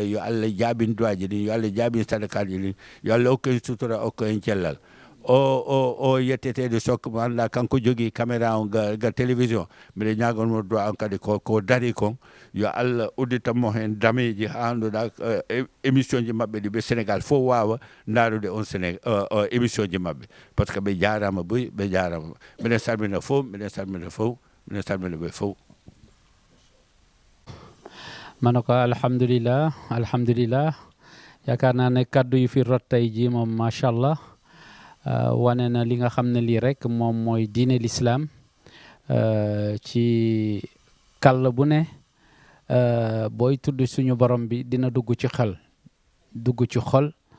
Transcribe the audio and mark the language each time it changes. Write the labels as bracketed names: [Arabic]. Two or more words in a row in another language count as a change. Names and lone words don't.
[Fula] yo Allah jaabin duwaji ɗin yo Allah jaabin sadakaji ɗin yo Allah hokku en sutura hokku en cellal o yettetede sok mo annda kanko jogui caméra o ga télévision mbiɗa ñagonmo duwa on kadi ko dari kon yo Allah udditanmo hen dameji ha annduɗa émission ji mabɓe ɗi ɓe Sénégal fof wawa ndarude on émission ji mabɓe [French] par ce que [Fula] ɓe jarama boyi ɓe jarama mbiɗen salmina fof mbiɗen salmina ɓe fof [Wolof] mano ko alhamdulillah yaakaar naa ne kaddu yu fi rot tey ji moom machallah wane na li nga xam ne lii rek moom mooy diine l'islam ci kàll bu ne booy tudd suñu borom bi dina dugg ci xel dugg ci xol